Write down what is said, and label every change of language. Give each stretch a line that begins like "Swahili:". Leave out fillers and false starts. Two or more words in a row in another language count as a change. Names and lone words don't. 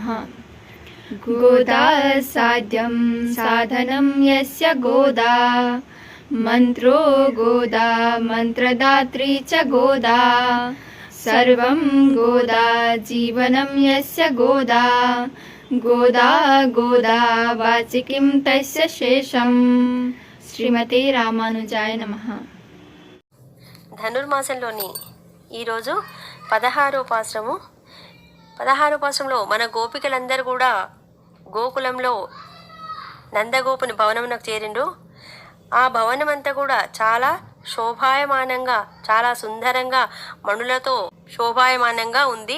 Sanskrit: गोदा साध्यं साधनं यस्य गोदा, मंत्रो गोदा मंत्रदात्री च गोदा, सर्वं गोदा जीवनं यस्य गोदा, गोदा गोदा वाचिकीं तस्य शेषं। శ్రీమతే రామానుజాయ నమః.
Telugu: ధనుర్మాసంలోని ఈరోజు 16వ పాశ్రము. 16వ పాశ్రంలో మన గోపికలందరూ కూడా గోకులంలో నందగోపుని భవనమునకు చేరిండ్రు. ఆ భవనం అంతా కూడా చాలా శోభాయమానంగా, చాలా సుందరంగా, మణులతో శోభాయమానంగా ఉంది.